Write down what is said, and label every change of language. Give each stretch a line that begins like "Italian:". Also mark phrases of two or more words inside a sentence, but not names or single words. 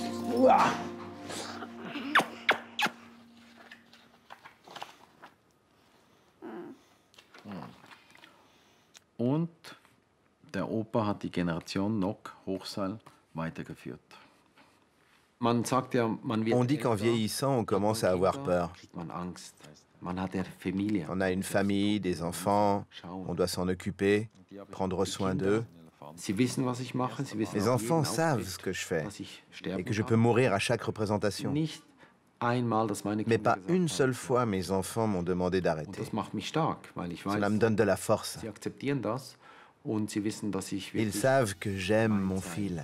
German: Und der Opa hat die Generation Nock Hochseil weitergeführt. Man sagt ja, man wird
French: On dit qu'en vieillissant, on commence à avoir peur.
German: kriegt man Angst. Man hat ja Familie.
French: On a une famille, des enfants, on doit s'en occuper, prendre soin d'eux.
German: Sie wissen, was ich mache. Sie wissen
French: Les
German: auch
French: enfants
German: jeden
French: savent
German: Auftritt,
French: ce que je fais
German: dass ich sterben
French: et que je
German: kann.
French: peux mourir à chaque représentation.
German: Nicht einmal, dass meine
French: Mais
German: Kinder
French: pas
German: gesagt
French: une
German: haben.
French: seule fois mes enfants m'ont demandé
German: Und
French: d'arrêter.
German: das macht mich stark, weil ich weiß,
French: Cela me donne de la force.
German: sie akzeptieren das und sie wissen, dass ich
French: Ils
German: wirklich
French: savent que j'aime mon fil.